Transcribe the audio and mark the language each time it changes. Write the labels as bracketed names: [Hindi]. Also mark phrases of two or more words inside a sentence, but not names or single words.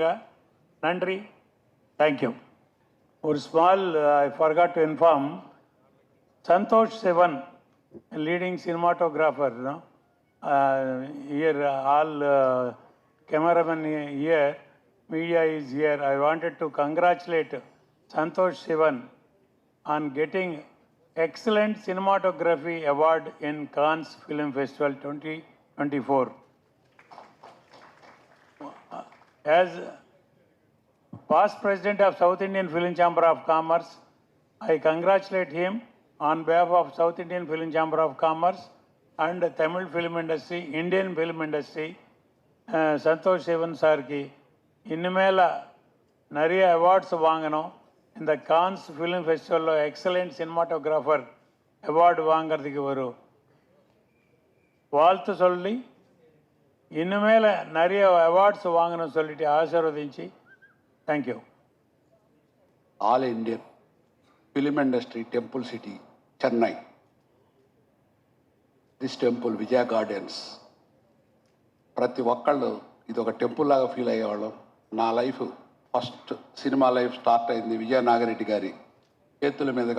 [English] நன்றி, thank you. ஒரு small I forgot to inform, Santosh Sivan leading cinematographer here, all cameramen here, media is here. I wanted to congratulate Santosh Sivan on getting Excellent Cinematography Award in Cannes Film Festival 2024. As past president of South Indian Film Chamber of Commerce, I congratulate him on behalf of South Indian Film Chamber of Commerce and Tamil film industry, Indian film industry. [Tamil] Santosh Sivan sir ki இன்னுமேல நிறைய அவார்ட்ஸ் வாங்கணும். இந்த கான்ஸ் ஃபிலிம் ஃபெஸ்டிவலில் [English] excellent cinematographer award [Tamil] வாங்கிறதுக்கு ஒரு வாழ்த்து சொல்லி இன்னுமேல நிறைய அவார்ட்ஸ் வாங்கணும்னு சொல்லிட்டு ஆசீர்வதிంచి தேங்க்யூ. [English] All Indian film industry temple city Chennai, this temple Vijaya Gardens, [Telugu] ప్రతి ఒక్కళ్ళు ఇది ఒక టెంపుల్ లాగా ఫీల్ అయ్యేవాళ్ళం. నా [English] life first cinema life start [Telugu] అయింది విజయ నాగిరెడ్డి గారి చేతుల మీదుగా.